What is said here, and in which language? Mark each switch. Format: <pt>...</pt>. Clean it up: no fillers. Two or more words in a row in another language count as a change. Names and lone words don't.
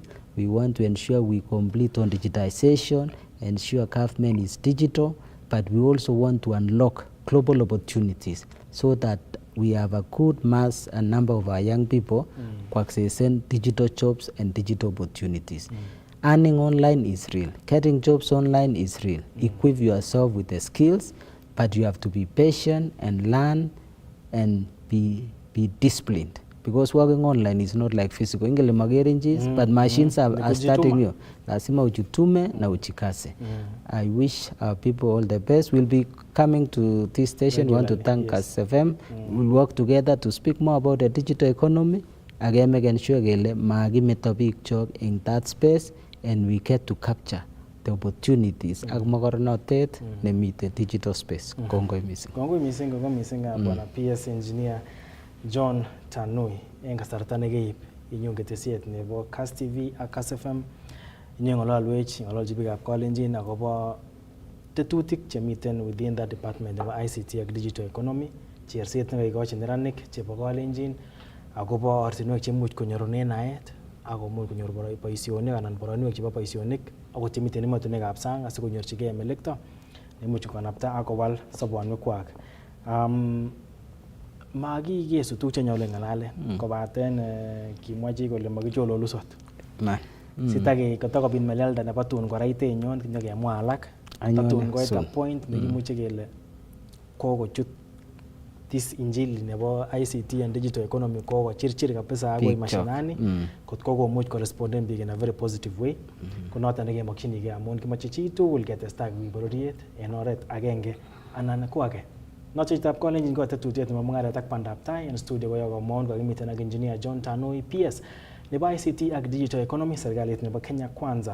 <en>We want to ensure we complete on digitization, ensure government is digital, but we also want to unlock global opportunities so that we have a good mass and number of our young people who access digital jobs and digital opportunities. Earning online is real. Getting jobs online is real. Equip yourself with the skills, but you have to be patient and learn and be disciplined. Because working online is not like physical.</en> <kln>Ingele magerinjis,</kln> <en>but machines are starting you.</en> <sw>Lazima ujitume na uchikase.</sw> <en>I wish our people all the best. We'll be coming to this station. We want to thank Kass FM. We'll work together to speak more about the digital economy. Again, making sure</en> <kln>gele magimeto</kln> <en>big job in that space, and we get to capture the opportunities.</en> <kln>Ak makornotet nemite</kln> <en>digital space.</en> <kln>Kongoi missing. Kongoi missing bwana PS engineer John Tanui en kasarta nekeib inyong ketesiet nebo Kass TV ak Kass FM inyong ng'ololwech ng'ololchi biikab Kalenjin akobo tetutik chemiten</kln> <en>within that department</en> <kln>nebo ICT ak</kln> <en>digital economy,</en> <kln>cherset nekakikochi neranik chebo Kalenjin akobo ortinwek chemuch konyorunen naet akomuch konyor boisionik anan boroinwek chebo boisionik akot chemiten emotinwekab sang asikonyorchigei melekto neimuch konapta akowal sobonwekwak. Makikesu tuguk chenyolu ng'alalen kobaten kimwa chi kole makichololu sot. Sitake kotakobit melelda nebo tun koraitenyon nyokemwa alak. Tatun koit</kln> <en>a point</en> <kln>nekimuche kele kokochut this injili nebo</kln> <en>ICT and digital economy</en> <kln>kokochirchir kabisa akoi mashinani kot kokomuch koresponden biik</kln> <en>in a very positive way.</en> <kln>Konoton nekemokchinigei amun kimoche chi tugul ketestai koib bororiet en oret agenge anan ko age. Nochitab Kalenjin ko tetutiet nebo Mungaret ak Pandaptai en studio koyo komon kokimiten ak engineer John Tanui PS nebo ICT ak</kln> <en>digital economy</en> <kln>serikalit nebo Kenya Kwanza.</kln>